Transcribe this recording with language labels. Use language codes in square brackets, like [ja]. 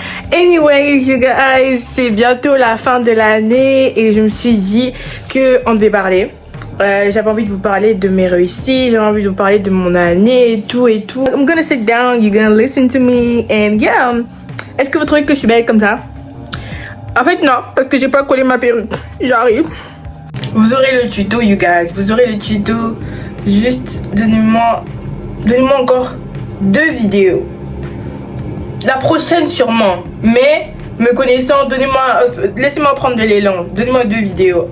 [en] Anyways, you guys, [fr] c'est bientôt la fin de l'année et je me suis dit qu'on devait parler. J'avais envie de vous parler de mes réussites, j'avais envie de vous parler de mon année et tout et tout. [en] I'm gonna sit down, you're gonna listen to me and yeah. [fr] Est-ce que vous trouvez que je suis belle comme ça? En fait non, parce que j'ai pas collé ma perruque. J'arrive. Vous aurez le tuto, [en] you guys. [fr] Vous aurez le tuto. Juste donnez-moi encore 2 vidéos. La prochaine sûrement. Mais me connaissant, laissez-moi prendre de l'élan. Donnez-moi 2 vidéos.